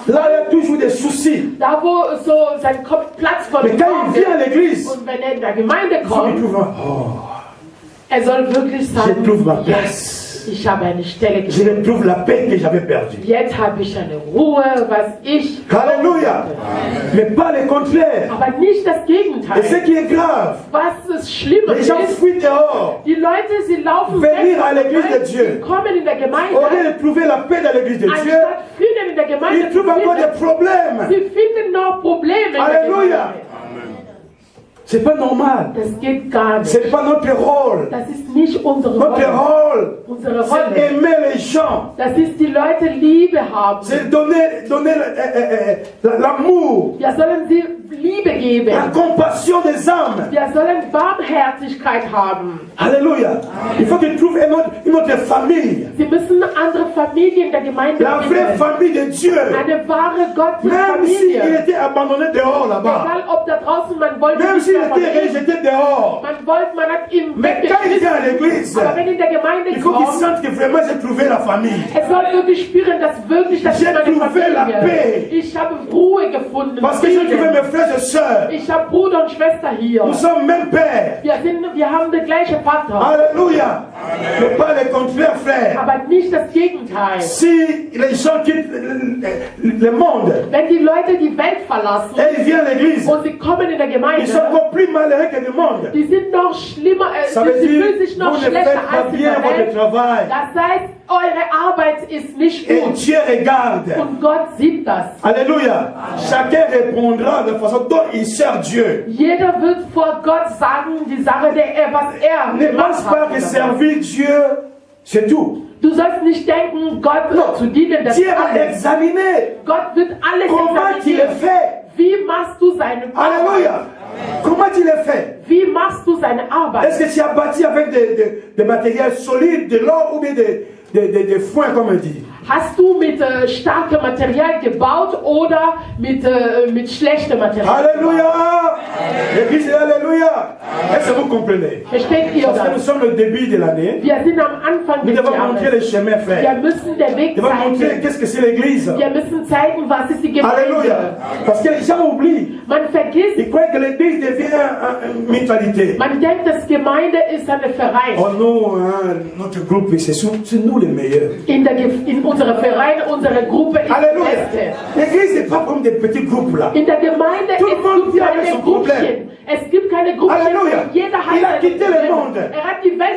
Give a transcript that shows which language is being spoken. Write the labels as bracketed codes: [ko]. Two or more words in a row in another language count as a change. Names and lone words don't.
[fr] là où il y a toujours des soucis. [de] da wo so sein Kopf Platz von [fr] Mais quand il vient à l'église, [de] und wenn er in der Gemeinde [fr] il [de] kommt, [fr] trouve [de] er soll wirklich [fr] je [de] sagen, [fr] trouve ma [de] jetzt, [fr] place. [de] ich habe eine Stelle [fr] Je [de] gefunden. [fr] retrouve la paix que j'avais perdue. [de] Jetzt habe ich eine Ruhe, was ich [fr] Alléluia. Mais pas le contraire. [de] aber nicht das [fr] Et ce [de] Gegenteil. [fr] qui est grave, [de] Was das Schlimme [fr] les gens [de] ist, [fr] fuient dehors. [de] die Leute, sie laufen [fr] Venir [de] weg [fr] à l'église de [de] sie [fr] Dieu. [de] kommen in der [fr] Au [de] Gemeinde, [fr] lieu de trouver la paix dans l'église de Dieu, [de] anstatt Frieden in der Gemeinde [fr] ils [de] zu [fr] trouvent encore [de] finden, [fr] des problèmes. [de] sie finden noch Probleme in der [fr] Alléluia. [de] Gemeinde. [fr] C'est pas normal. [de] Das geht gar nicht. [fr] C'est pas notre rôle. [de] Das ist nicht unsere [fr] Notre [de] Rolle. [fr] rôle, [de] Unsere [fr] c'est [de] Rolle. [fr] aimer les gens. [de] Das ist die Leute Liebe haben. [fr] C'est donner l'amour, [de] Wir sollen sie Liebe geben. [fr] la compassion des âmes. [de] Wir sollen Barmherzigkeit haben. [fr] Alléluia. Il faut qu'ils trouvent une autre famille. [de] Sie müssen andere Familien der Gemeinde [fr] La vraie [de] finden. [fr] famille de Dieu. [de] Eine wahre [fr] Même s'il [de] Gottesfamilie. [fr] était abandonné dehors là-bas. [de] Egal ob da draußen man wollte [fr] Même [de] nicht [fr] s'il [de] mehr von [fr] était [de] ihm. [fr] rejeté dehors. [de] Man hat ihn [fr] Mais quand il vient à [de] weggeschmissen. [fr] l'église, [de] Aber wenn in der Gemeinde [fr] il faut qu'il [de] kommt, [fr] sente que vraiment j'ai trouvé la famille. [de] er soll wirklich spüren, dass wirklich das [fr] J'ai [de] ist meine [fr] trouvé la paix. [de] Familie. Ich habe Ruhe gefunden. [fr] Parce que j'ai trouvé [de] Frieden. [fr] mes frères et sœurs. [de] Ich habe Bruder und Schwester hier. [fr] Nous sommes même père. [de] Wir haben den gleichen Vater. [fr] Alléluia. Mais pas le contraire, frère. [de] Aber nicht das Gegenteil. [fr] Si les gens quittent le monde [de] Wenn die Leute die Welt verlassen [fr] et ils viennent à l'église, [de] und sie kommen in der [fr] ils sont [de] Gemeinde, [fr] encore plus malheureux que le monde. [de] die sind noch schlimmer, [fr] Ça veut [de] sie [fr] dire, [de] fühlen sich noch [fr] vous ne [de] schlechter [fr] faites pas [de] als in [fr] bien [de] der [fr] votre [de] Welt. [fr] travail. [de] Das heißt, eure Arbeit ist nicht [fr] Et [de] gut [fr] Dieu regarde. [de] und Gott sieht das. [fr] Alléluia. Chacun répondra de la façon dont il sert Dieu. [de] Jeder wird vor Gott sagen, die Sache, was er [fr] Ne pense [de] gemacht [fr] pas [de] hat. [fr] que servir Dieu, c'est tout. [de] Du sollst nicht denken, Gott [fr] Non. [de] zu dienen, das [fr] Dieu [de] ist [fr] va [de] alles. [fr] examiner [de] Gott wird alles [fr] comment tu le [de] examinieren. [fr] fais. [de] Wie machst du seine Arbeit? [fr] Alléluia. Comment tu le fais? [de] Wie machst du seine [fr] Est-ce [de] Arbeit? [fr] que tu as bâti avec des matériels solides, de l'or ou bien des foins, comme on dit? [de] Hast du mit starkem Material gebaut oder mit schlechtem Material? [fr] Alléluia. L'église est Alléluia. Est-ce que vous comprenez? [de] Versteht ihr [fr] Parce que nous [de] das? [fr] sommes au début de l'année. [de] Wir sind am Anfang [fr] Nous [de] des [fr] devons montrer les [de] Jahres. [fr] chemins, [de] Wir [fr] frère. [de] müssen den Weg [fr] Nous devons montrer [de] zeigen. [fr] qu'est-ce que c'est l'église. [de] Wir müssen zeigen, was ist die [fr] Alléluia. [de] Gemeinde. [fr] Parce que les gens oublient. [de] Man vergisst, [fr] Ils croient que l'église devient une mentalité. [de] man denkt, das Gemeinde ist eine Verein. [fr] Oh non, hein, notre groupe, c'est nous les meilleurs. [de] In unserem Verein, unsere Gruppe ist die [fr] Alléluia. [de] beste. [fr] L'église n'est pas comme des petits groupes là. [de] In der Gemeinde [fr] Tout le monde [de] es [fr] vient [de] gibt [fr] avec son [de] keine Gruppchen. Es gibt keine Gruppchen. [fr] Alléluia. [de] Jeder hat [fr] Il a [de] seine [fr] quitté le [de] Probleme. [fr] monde. [de] Er hat die Welt